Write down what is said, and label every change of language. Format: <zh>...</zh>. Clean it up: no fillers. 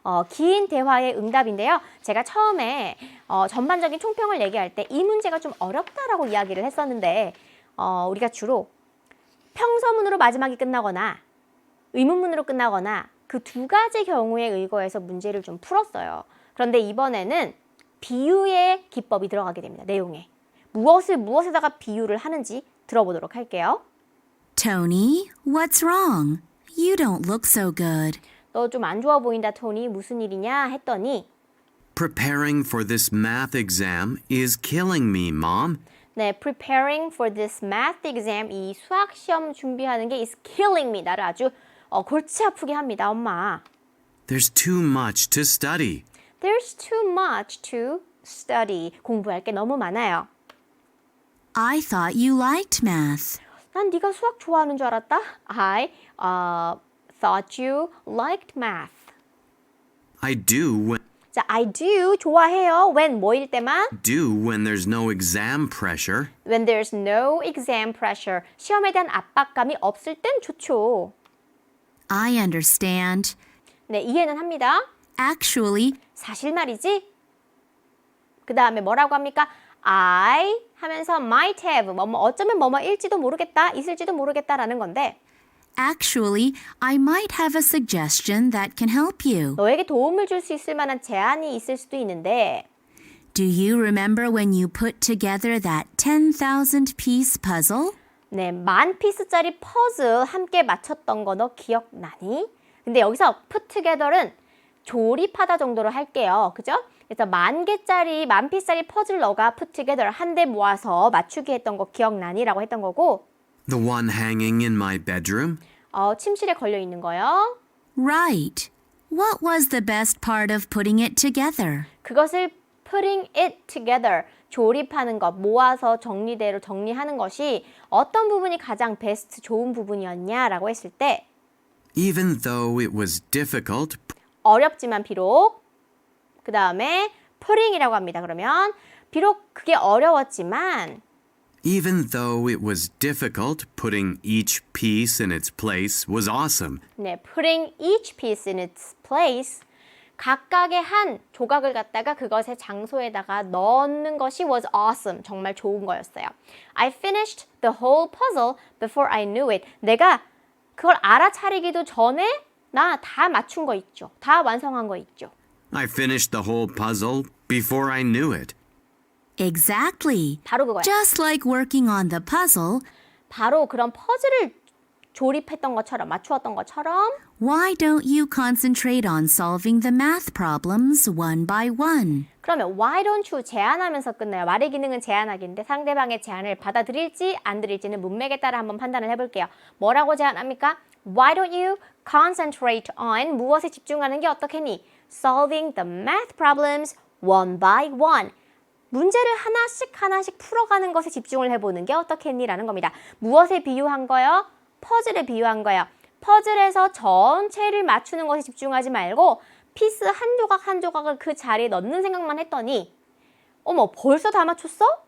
<ko>긴 대화의 응답인데요. 제가 처음에 전반적인 총평을 얘기할 때 이 문제가 좀 어렵다라고 이야기를 했었는데 우리가 주로 평서문으로 마지막이 끝나거나 의문문으로 끝나거나 그 2가지 경우에 의거해서 문제를 좀 풀었어요. 그런데 이번에는 비유의 기법이 들어가게 됩니다. 내용에. 무엇에다가 비유를 하는지 들어보도록 할게요.</ko> <en>Tony, what's wrong? You don't look so good.</en> <ko>너 좀 안 좋아 보인다, 토니. 무슨 일이냐? 했더니</ko> <en>Preparing for this math exam is killing me, Mom. 네, preparing for this math exam,</en> <ko>이 수학 시험 준비하는 게</ko> <en>is killing me.</en> <ko>나를 아주 골치 아프게 합니다, 엄마.</ko> <en>There's too much to study. There's too much to study.</en> <ko>공부할 게 너무 많아요.</ko> <en>I thought you liked math.</en> <ko>난 네가 수학 좋아하는 줄 알았다. I</ko> <en>thought you liked math. I do when 자, I do 좋아해요. when 뭐일 때만? there's no exam pressure. when there's no exam pressure.</en> <ko>시험에 대한 압박감이 없을 땐 좋죠.</ko> <en>I understand.</en> <ko>네, 이해는 합니다.</ko> <en>Actually,</en> <ko>사실 말이지. 그 다음에 뭐라고 합니까? I 하면서</ko> <en>might have</en> <ko>어쩌면 뭐뭐일지도 모르겠다, 있을지도 모르겠다라는 건데</ko> <en>actually, I might have a suggestion that can help you.</en> <ko>너에게 도움을 줄 수 있을 만한 제안이 있을 수도 있는데</ko> <en>Do you remember when you put together that 10,000 piece puzzle?</en> <ko>네, 10,000피스짜리 퍼즐 함께 맞췄던 거 너 기억나니? 근데 여기서</ko> <en>put together</en> <ko>는 조립하다 정도로 할게요. 그죠? 그래서 10,000개짜리, 10,000피스짜리 퍼즐 너가</ko> <en>put together</en> <ko>한데 모아서 맞추기 했던 거 기억나니? 라고 했던 거고</ko> <en>The one hanging in my bedroom?</en> <ko>침실에 걸려 있는 거요.</ko> <en>Right. What was the best part of putting it together?</en> <ko>그것을</ko> <en>putting it together,</en> <ko>조립하는 것, 모아서 정리대로 정리하는 것이 어떤 부분이 가장 베스트, 좋은 부분이었냐라고 했을 때</ko> <en>Even though it was difficult,</en> <ko>어렵지만 비록 그 다음에</ko> <en>putting이라고</en> <ko>합니다. 그러면 비록 그게 어려웠지만</ko> <en>even though it was difficult, putting each piece in its place was awesome. 네, putting each piece in its place</en> <ko>각각의 한 조각을 갖다가 그것의 장소에다가 넣는 것이</ko> <en>was awesome.</en> <ko>정말 좋은 거였어요.</ko> <en>I finished the whole puzzle before I knew it.</en> <ko>내가 그걸 알아차리기도 전에 나 다 맞춘 거 있죠. 다 완성한 거 있죠.</ko> <en>I finished the whole puzzle before I knew it. Exactly.</en> <ko>바로 그거야.</ko> <en>Just like working on the puzzle,</en> <ko>바로 그런 퍼즐을 조립했던 것처럼 맞추었던 것처럼</ko> <en>why don't you concentrate on solving the math problems one by one?</en> <ko>그러면</ko> <en>why don't you</en> <ko>제안하면서 끝나요. 말의 기능은 제안하기인데 상대방의 제안을 받아들일지 안 들일지는 문맥에 따라 한번 판단을 해볼게요. 뭐라고 제안합니까?</ko> <en>Why don't you concentrate on</en> <ko>무엇에 집중하는 게 어떻겠니?</ko> <en>Solving the math problems one by one.</en> <ko>문제를 하나씩 풀어가는 것에 집중을 해보는 게 어떻겠니? 라는 겁니다. 무엇에 비유한 거요? 퍼즐에 비유한 거예요. 퍼즐에서 전체를 맞추는 것에 집중하지 말고 피스 한 조각 한 조각을 그 자리에 넣는 생각만 했더니 어머 벌써 다 맞췄어?</ko>